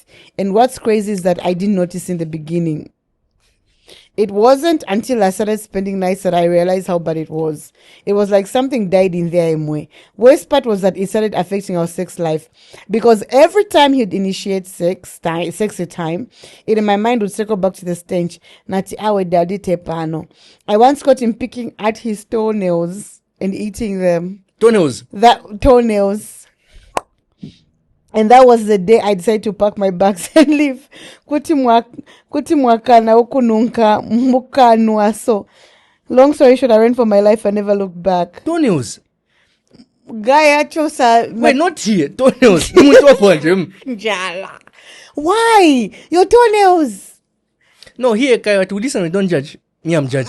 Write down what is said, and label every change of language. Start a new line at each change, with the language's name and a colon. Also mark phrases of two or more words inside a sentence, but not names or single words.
English: And what's crazy is that I didn't notice in the beginning. It wasn't until I started spending nights that I realized how bad it was. It was like something died in there. Worst part was that it started affecting our sex life. Because every time he'd initiate sex a time, it in my mind would circle back to the stench.
Bemba: Nati awe daddy tepano.
English: I once caught him picking at his toenails and eating them. Toenails. Toenails. And that was the day I decided to pack my bags and leave.
Bemba: Kuti mwakana ukununka mukanwa.
English: So, long story short, I ran for my life and never looked back. Toenails. Guy achosa. Wait, not here. Toenails. Njala. Why? Your toenails. No, here, Kaya, to listen, we don't judge. Me, I'm judging.